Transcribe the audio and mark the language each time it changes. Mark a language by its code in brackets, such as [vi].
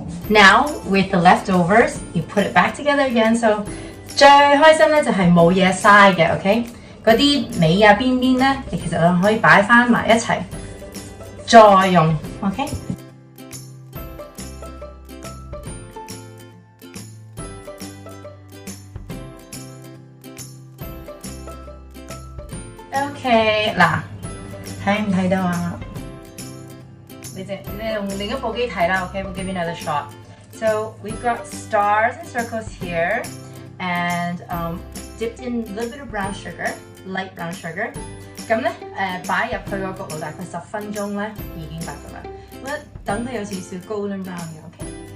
[en] Now with the leftovers, you put it back together again. [yue] So 最開心咧就係冇嘢嘥嘅 ，OK？嗰啲尾啊邊邊咧，你其實可以擺翻埋一齊再用 ，OK？ OK 嗱，睇唔睇到啊？你用另一部機睇啦 [en] ，OK？We'll give you another shot. So we've got stars and circles here, and dipped in a little bit of brown sugar, light brown sugar. [yue] 咁咧擺入去個焗爐大概10分鐘咧已經得㗎啦。咁等佢有少少 golden brown 嘅 ，OK？